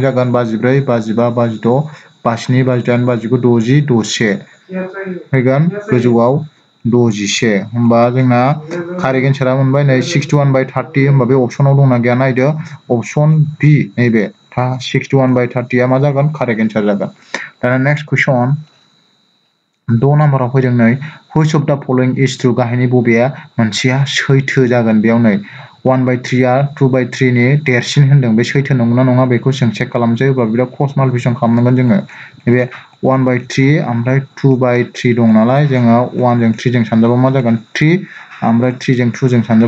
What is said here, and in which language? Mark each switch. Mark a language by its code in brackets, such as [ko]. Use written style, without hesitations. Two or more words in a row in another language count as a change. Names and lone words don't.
[brx] जागोन 54 55 56 57 58 59 60 61 फैगोन गोजौआव 61 होमबा जोंना [en] correct answer [brx] मोनबाय नै 61/30 होमबा बे अपसनाव दंना गैया नायदो [en] option B [brx] नैबे 61/30 आ मा जागोन [en] correct answer [brx] जागोन दाना [en] next question [brx] 6 नाम्बाराव फैदों नै [en] which of the following is true [brx] गाहायनि बबेया मोनसेया सैथो जागोन बेयाव नै 1/3 आ 2/3 नि देरसिन होनदों बे सैथो नंगौना नङा बेखौ जों चेक खालामसै अब्ला बिराद [en] cross multiplication [brx] खालामनांगोन जोङो नैबे 1/3 ओमफ्राय 2/3 दं नालाय जोङो 1 जों 3 जों सानजाबा मा जागोन 3 ओमफ्राय 3 जों 2 जों सानजाबा